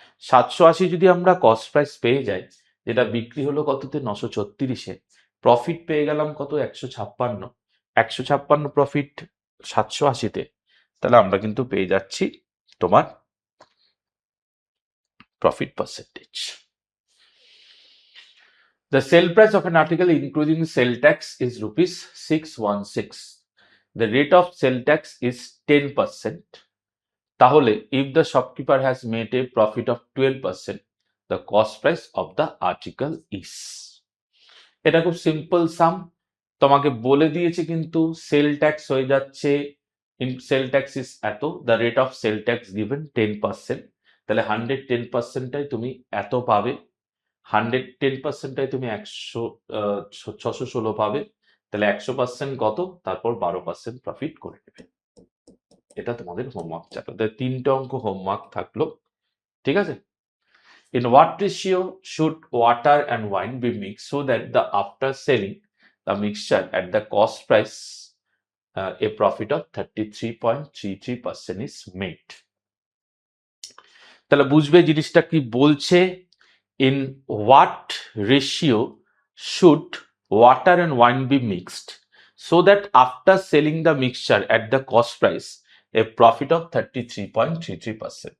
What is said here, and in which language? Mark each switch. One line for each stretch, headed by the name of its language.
Bangla: 780 যদি আমরা cost price পেয়ে যাই, যেটা বিক্রি হলো কততে? 936-এ, প্রফিট পেয়ে গেলাম কত? 156। 156 প্রফিট 780-তে, তাহলে আমরা কিন্তু পেয়ে যাচ্ছি তোমার profit percentage.
English: The sale price of an article including sale tax is rupees 616. The rate of sale tax is 10%, তাহলে if the shopkeeper has made a profit of 12%, the cost price of the article is.
Bangla: এটা খুব simple সাম, তোমাকে বলে দিয়েছে কিন্তু sell tax হয়ে যাচ্ছে, sell tax is এত,
English: the rate of sale tax given 10%,
Bangla: তাহলে 110%টাই তুমি এত পাবে, 110%টাই তুমি 616 পাবে, তাহলে 100% কত, তারপর 12% প্রফিট করে নেবে। এটা তোমাদের হোমওয়ার্ক চাপে, তাহলে 3টে অঙ্ক হোমওয়ার্ক থাকলো, ঠিক আছে।
English: In what ratio should water and wine be mixed so that the after selling the mixture at the cost price, a profit of 33.33% is made?
Bangla: তাহলে বুঝবে জিনিসটা কি বলছে।
English: In what ratio should water and wine be mixed so that after selling the mixture at the cost price, a profit of 33.33%?